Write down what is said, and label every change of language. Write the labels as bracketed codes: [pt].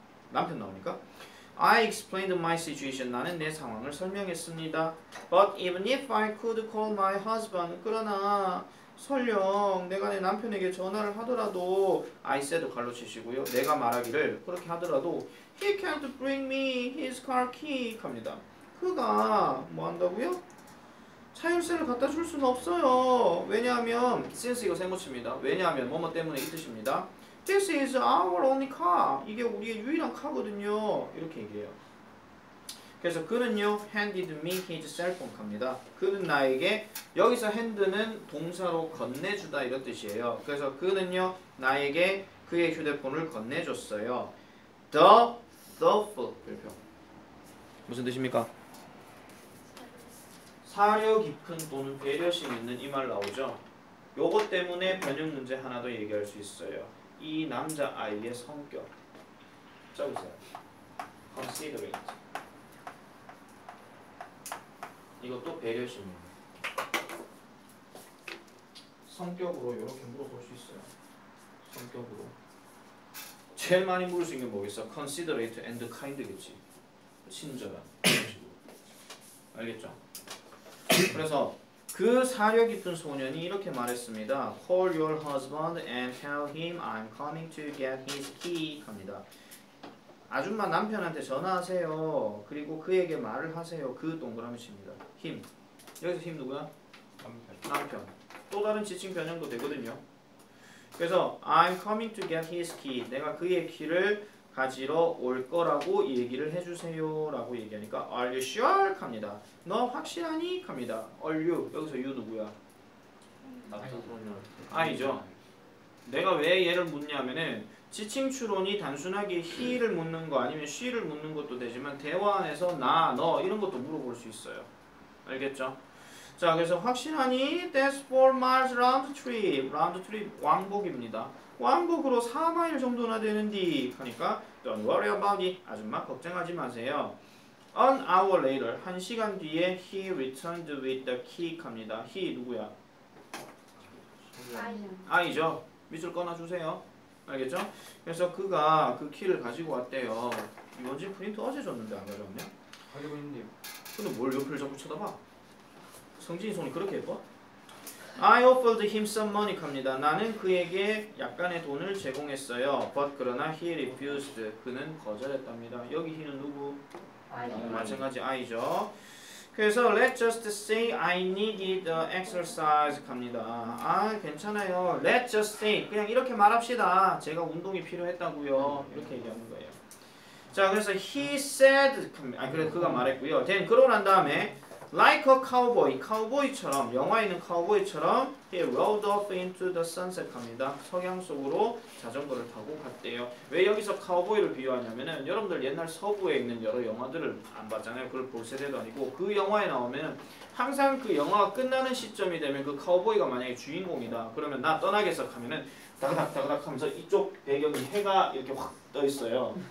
[ko] 남편 나오니까 [en] I explained my situation. [ko] 나는 내 상황을 설명했습니다. [en] But even if I could call my husband. [ko] 그러나 설령 내가 내 남편에게 전화를 하더라도 [en] I said [ko] 갈로 치시고요. 내가 말하기를 그렇게 하더라도 [en] He can't bring me his car key [ko] 합니다. 그가 뭐 한다고요? 차 열쇠를 갖다 줄 수는 없어요. 왜냐하면 [en] since [ko] 이거 세모치입니다. 왜냐하면 뭐뭐 때문에 이 뜻입니다. [en] This is our only car. [ko] 이게 우리의 유일한 카거든요. 이렇게 얘기해요. 그래서 그는요 [en] handed me his cell phone [ko] 합니다. 그는 나에게 여기서 hand는 동사로 건네주다 이런 뜻이에요. 그래서 그는요 나에게 그의 휴대폰을 건네줬어요. thoughtful 별표 무슨 뜻입니까? 사려 깊은 또는 배려심 있는 이 말 나오죠. 요것 때문에 변형 문제 하나 더 얘기할 수 있어요. 이 남자 아이의 성격. 써보세요. considerate. 이것도 배려심이에요. 성격으로 이렇게 물어볼 수 있어요. 성격으로. 제일 많이 물을 수 있는 게 뭐겠어? [en] considerate and kind [ko] 겠지. 친절한. 알겠죠? 그래서 그 사려 깊은 소년이 이렇게 말했습니다. [en] Call your husband and tell him I'm coming to get his key [ko] 합니다. 아줌마 남편한테 전화하세요. 그리고 그에게 말을 하세요. 그 동그라미 칩니다. him. 여기서 him 누구야? 남편. 또 다른 지칭 변형도 되거든요. [en] 그래서 I'm coming to get his key. [ko] 내가 그의 키를 가지러 올 거라고 얘기를 해주세요 라고 얘기하니까 [en] Are you sure? [ko] 합니다. 너 확실하니? 합니다. [en] Are you? [ko] 여기서 you 누구야? I죠. 내가 왜 얘를 묻냐면은 지칭 추론이 단순하게 he를 묻는 거 아니면 she를 묻는 것도 되지만 대화 안에서 나, 너 이런 것도 물어볼 수 있어요. 알겠죠? 자, 그래서 확실하니? [en] That's 4 miles round trip. [ko] round trip 왕복입니다. 왕복으로 4마일 정도나 되는디 하니까 [en] Don't worry about it. [ko] 아줌마 걱정하지 마세요. [en] An hour later, [ko] 1시간 뒤에 [en] he returned with the key [ko] 합니다. he 누구야? I죠. 밑줄 꺼놔주세요. 알겠죠? 그래서 그가 그 키를 가지고 왔대요. 이원지 프린트 어제 줬는데 안 가져왔냐? 가지고 있는데요. 근데 뭘 옆을 자꾸 쳐다봐? 성진이 손이 그렇게 예뻐? [en] I offered him some money [ko] 합니다. 나는 그에게 약간의 돈을 제공했어요. [en] But [ko] 그러나 [en] he refused. [ko] 그는 거절했답니다. 여기 he는 누구? 마찬가지 I죠. 그래서 [en] let's just say I needed exercise [ko] 합니다. 아 괜찮아요. [en] Let's just say [ko] 그냥 이렇게 말합시다. 제가 운동이 필요했다고요. 이렇게 얘기하는 거예요. 자 그래서 [en] he said [ko] 그래 그가 말했고요. [en] then [ko] 그러고 난 다음에 [en] like a cowboy, [ko] 카우보이처럼 영화에 있는 카우보이처럼 [en] he rode off into the sunset [ko] 합니다. 석양 속으로 자전거를 타고 갔대요. 왜 여기서 카우보이를 비유하냐면은 여러분들 옛날 서부에 있는 여러 영화들을 안 봤잖아요. 그걸 볼 세대도 아니고 그 영화에 나오면 항상 그 영화가 끝나는 시점이 되면 그 카우보이가 만약에 주인공이다. 그러면 나 떠나겠어 하면은 다그닥 하면서 이쪽 배경이 해가 이렇게 확 떠 있어요.